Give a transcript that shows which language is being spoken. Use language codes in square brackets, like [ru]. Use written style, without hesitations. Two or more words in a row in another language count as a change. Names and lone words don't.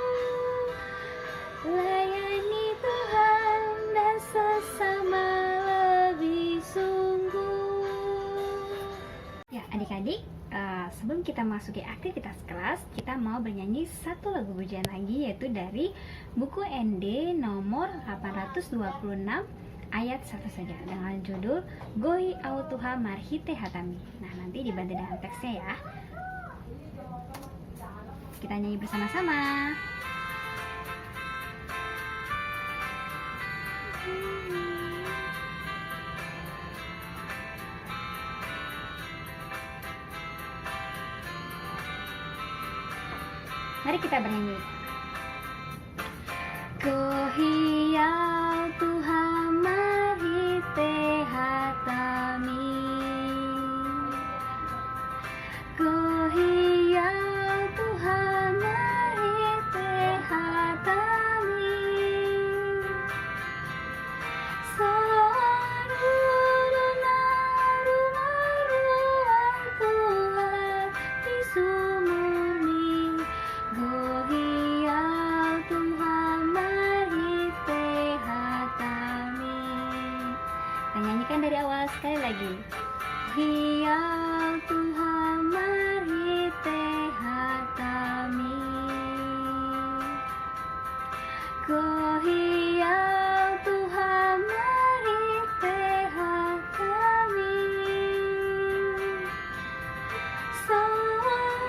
[id] Layani Tuhan dan sesama lebih sungguh. Ya adik-adik, sebelum kita masuki aktivitas kelas, kita mau bernyanyi satu lagu pujian lagi, yaitu dari buku ND nomor 826 ayat 1 saja, dengan judul [bbc] Gohi au Tuhan marhite hatami. [id] Nah, nanti dibantu dengan teksnya ya. Kita nyanyi bersama-sama. Mari kita bernyanyi. [bbc] Gohiau Tuhan marhite hatami, gohiau Tuhan marhite hatami, Tuhan di sumurni, gohiau Tuhan marhite hatami. [id] Kita nyanyikan dari awal sekali lagi. [bbc] Gohiau Tuhan marhite hatami, gohiau Tuhan marhite hatami, soaru